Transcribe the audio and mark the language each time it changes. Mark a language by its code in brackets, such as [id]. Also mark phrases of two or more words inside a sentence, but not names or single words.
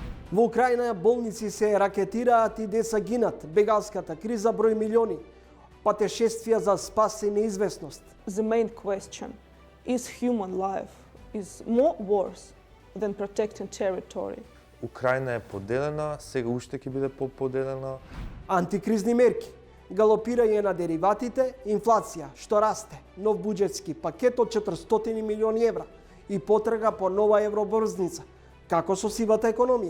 [mk] Во Украина болници се ракетираат и деца гинат. Бегалската криза брои милиони. Патешествија за спас и неизвестност. [en] The main question is human life is more worse than protecting territory. [mk] Украина е поделена, сега уште ќе биде поподелена. Антикризни мерки. Галопирање на дериватите, инфлација, што расте, нов буџетски пакет од 400 милиони евра и потрага по нова евробрзница. Како со сивата економија?